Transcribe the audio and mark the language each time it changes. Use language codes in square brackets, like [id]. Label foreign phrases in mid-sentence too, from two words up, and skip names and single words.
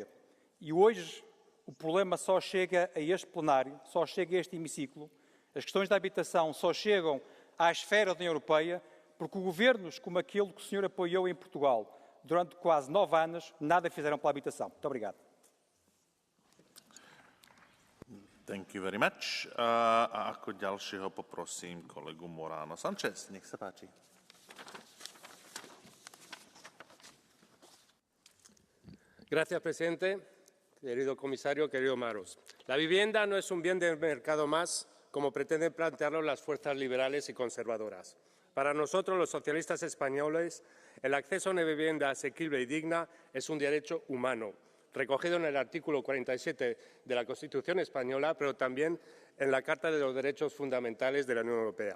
[pt] E hoje o problema só chega a este plenário, só chega a este hemiciclo. As questões da habitação só chegam à esfera da União Europeia porque governos como aquele que o senhor apoiou em Portugal durante quase 9 anos nada fizeram pela habitação. Muito obrigado. [en] Thank you very much. [sk] A ako ďalšieho poprosím kolegu Morano Sanchez. Nech sa páči. [es] Gracias, presidente. Querido comisario, querido Maros. La vivienda no es un bien de mercado más, como pretenden plantearlo las fuerzas liberales y conservadoras. Para nosotros, los socialistas españoles, el acceso a una vivienda asequible y digna es un derecho humano, recogido en el artículo 47 de la Constitución española, pero también en la Carta de los Derechos Fundamentales de la Unión Europea.